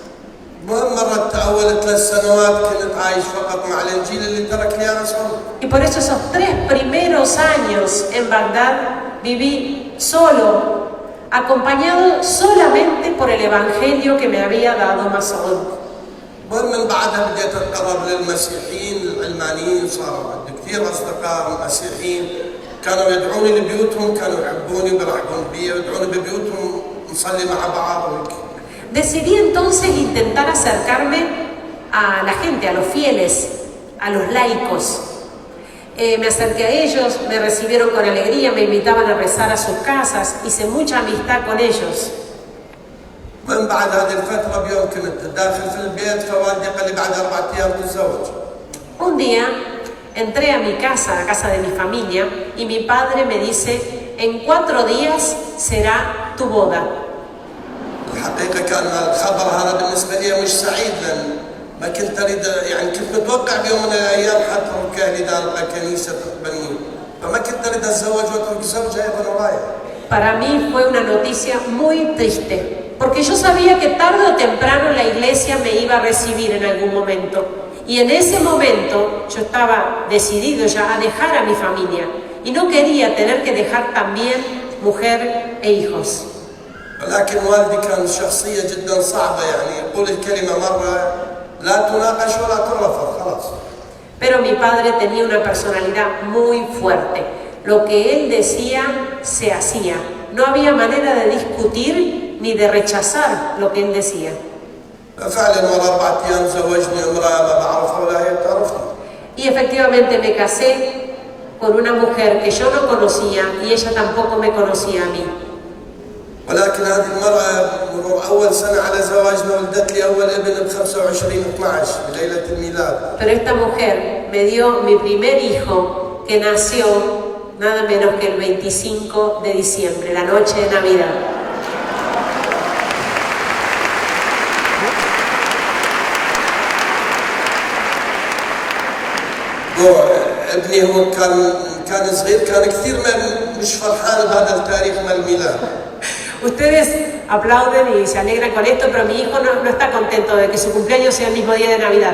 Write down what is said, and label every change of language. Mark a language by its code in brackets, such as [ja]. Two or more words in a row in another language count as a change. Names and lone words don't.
[es] Y por eso esos 3 primeros años en Bagdad viví solo, acompañado solamente evangelio que me había dado Mas'ud. [ar] المهم من بعدها بديت اتقرب للمسيحيين العلمانيين، صار عندي كثير اصدقاء مسيحيين كانوا يدعوني لبيوتهم، كانوا يحبوني بيرحبون بي، يدعوني ببيوتهم نصلي مع بعض وهيك. [es] Decidí entonces intentar acercarme a la gente, a los fieles, a los laicos. Me acerqué a ellos, me recibieron con alegría, me invitaban a rezar a sus casas, hice mucha amistad con ellos. [ar] من بعد هذه الفترة بيوم كنت داخل في البيت فوالدي قال لي بعد 4 أيام تتزوج. [es] Un día entré a mi casa, a la casa de mi familia, y mi padre me dice, en 4 días será tu boda. [ar] الحقيقة كان الخبر هذا بالنسبة لي مش سعيد، لأن ما كنت أريد، يعني كنت متوقع بيوم من الأيام حترك أهلي دار كنيسة تقبلني، فما كنت أريد أتزوج وأترك زوجي أيضا ورايا. [es] Para mí fue una noticia muy triste, porque yo sabía que tarde o temprano la iglesia me iba a recibir en algún momento. Y en ese momento yo estaba decidido ya a dejar a mi familia y no quería tener que dejar también mujer e hijos. [ar] ولكن والدي كان شخصية جدا صعبة، يعني يقول الكلمة مرة لا تناقش ولا ترفض خلاص. [es] Pero mi padre tenía una personalidad muy fuerte. Lo que él decía se hacía. No había manera de discutir ni de rechazar lo que él decía. [ar] فعلا ورا 4 أيام زوجني امرأة ما بعرفها ولا هي بتعرفني. [es] Y efectivamente me casé con una mujer que yo no conocía y ella tampoco me conocía a mí. [ar] ولكن هذه المرأة مرور أول سنة على زواجنا ولدت لي أول ابن ب 25/12 بليلة الميلاد. [es] Pero esta mujer me dio mi primer hijo que nació nada menos que el 25 de diciembre, la noche de Navidad. [ar] ابني هو كان صغير، كان كثير مش فرحان بهذا التاريخ من الميلاد. [es] Ustedes aplauden y se alegran con esto, pero mi hijo no está contento de que su cumpleaños sea el mismo día de Navidad.